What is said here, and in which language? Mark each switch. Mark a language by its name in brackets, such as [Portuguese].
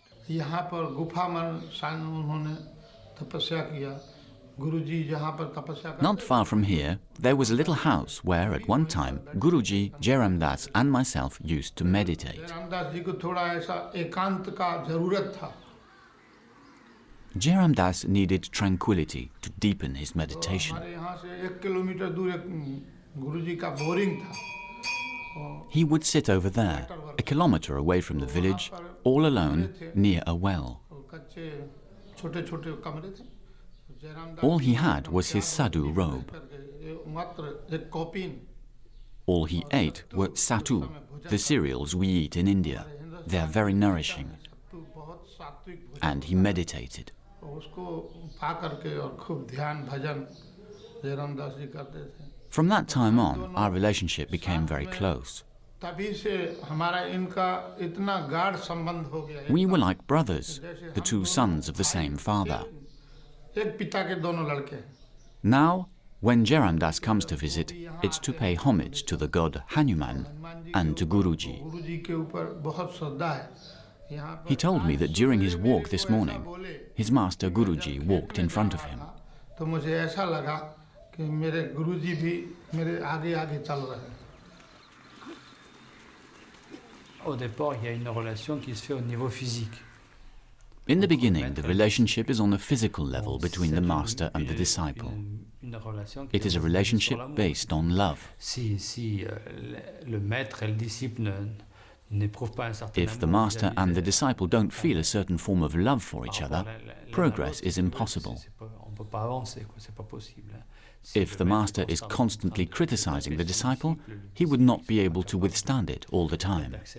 [Hindi] यहाँ पर गुफा में उन्होंने तपस्या किया। गुरुजी जहाँ पर तपस्या करते। [English] Not far from here, there was a little house where at one time Guruji, Jayramdas and myself used to meditate. [Hindi] Jairamdas जी को थोड़ा ऐसा एकांत का जरूरत था। [English] Jayramdas needed tranquility to deepen his meditation. [Hindi] हमारे यहाँ से 1 किलोमीटर दूर एक गुरुजी का बोरिंग था। [English] He would sit over there, a kilometre away from the village, all alone, near a well. [Hindi] कच्चे छोटे-छोटे कमरे थे। [English] All he had was his sadhu robe. [Hindi] मात्र एक coffin. [English] All he ate were sattu, the cereals we eat in India. They are very nourishing. [Hindi] बहुत सात्विक। [English] And he meditated. [Hindi] उसको पा करके और खूब ध्यान भजन जयरामदास जी करते थे। [English] From that time on, our relationship became very close. [Hindi] तभी से हमारा इनका इतना गाढ़ संबंध हो गया। [English] We were like brothers, the two sons of the same father. [Hindi] एक पिता के दोनों लड़के। [English] Now, when Jayramdas comes to visit, it's to pay homage to the god Hanuman and to Guruji. [Hindi] गुरुजी के ऊपर बहुत श्रद्धा है। यहाँ पर [English] He told me that during his walk this morning, his master Guruji walked in front of him. [Hindi] तो मुझे ऐसा लगा कि मेरे गुरुजी भी मेरे आगे आगे चल रहे हैं। [French] Au départ, il y a une relation qui se fait au niveau physique. [English] In the beginning, the relationship is on a physical level between the master and the disciple. It is a relationship based on love. [French] Si le maître et le disciple n'éprouvent pas un certain [English] If the master and the disciple don't feel a certain form of love for each other, progress is impossible. [French] On peut pas avancer, c'est pas possible. [English] If the master is constantly criticizing the disciple, he would not be able to withstand it all the time.